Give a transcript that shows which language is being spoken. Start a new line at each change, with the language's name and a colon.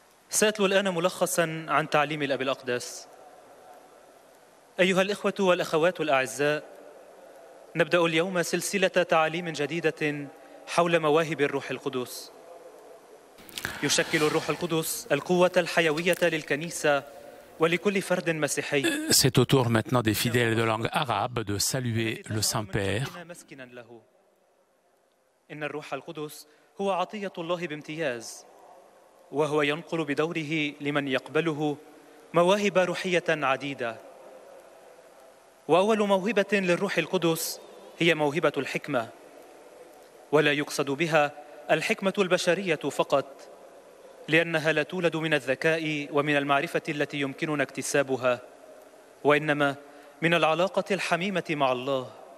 Arabic: سأتلو الآن ملخصا عن تعليم الأب الأقدس. أيها الإخوة والأخوات الأعزاء، نبدأ اليوم سلسلة تعاليم جديدة حول مواهب الروح القدس. يشكل الروح القدس القوة الحيوية للكنيسة ولكل فرد مسيحي.
French: C'est au tour maintenant des fidèles de langue arabe de saluer le Saint-Père.
Arabic: إن الروح القدس هو عطية الله بامتياز، وهو ينقل بدوره لمن يقبله مواهب روحية عديدة. وأول موهبة للروح القدس هي موهبة الحكمة، ولا يقصد بها الحكمة البشرية فقط، لأنها لا تولد من الذكاء ومن المعرفة التي يمكننا اكتسابها، وإنما من العلاقة الحميمة مع الله.